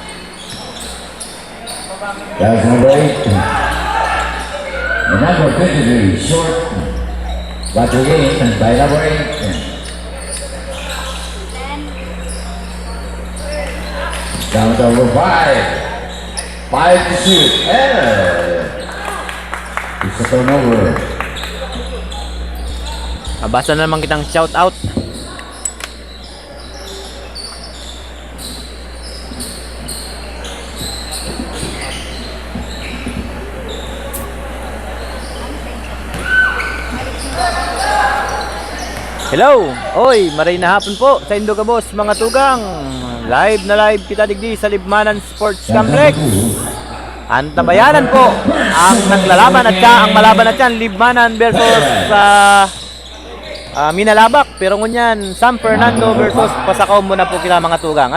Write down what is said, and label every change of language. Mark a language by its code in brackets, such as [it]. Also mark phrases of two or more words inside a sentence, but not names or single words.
[en] That's number 8. And number 23, short. But again, by number 8. Down to number 5. 5 to shoot. It's a turnover. [bik] Mabasa na naman kitang [en] shout out. [bik] Hello! Oy, maray na hapon po sa Indogabos mga tugang. Live na live kita digdi sa Libmanan Sports Complex. Antabayanan po ang naglalaban at ang malaban at yan Libmanan versus Minalabak. Pero ngunyan San Fernando versus Pasakaw muna po kita mga tugang.